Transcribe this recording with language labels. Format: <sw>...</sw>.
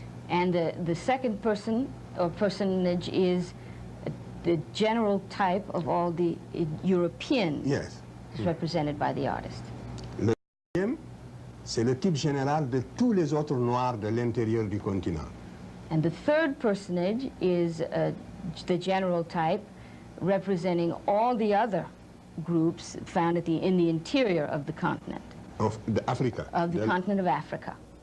<en>And the second person or personage is the general type of all the Europeans. Yes. Represented by the artist.</en> <fr>Le deuxième, c'est le type général de tous les autres Noirs de l'intérieur du continent.</fr> <en>And the third personage is the general type representing all the other groups found in the interior of the continent. Of Africa. Of the continent of Africa.</en>